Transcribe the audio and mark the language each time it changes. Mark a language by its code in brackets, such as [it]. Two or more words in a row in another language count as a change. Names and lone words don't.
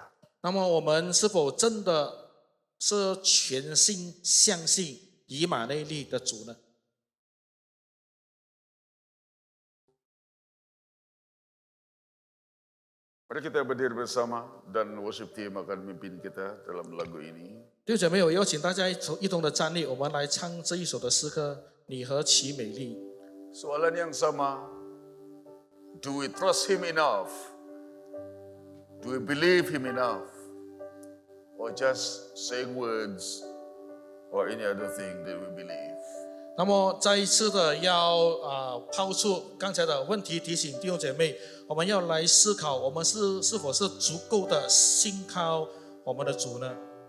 [zh] 那么我们是否真的是全心相信以马内利的主呢？ [ms] Mari kita berdiri bersama dan [en] worship team [ms] akan memimpin kita dalam lagu ini. [zh] 弟兄姐妹，我邀请大家一同的站立，我们来唱这一首的诗歌《你何其美丽》。 [ms] Soalan yang sama, [en] do we trust Him enough? Do we believe Him enough? Or just saying words or any other thing that we believe? [zh] 那么再一次的要抛出刚才的问题，提醒弟兄姐妹，我们要来思考，我们是否是足够的信靠我们的主呢？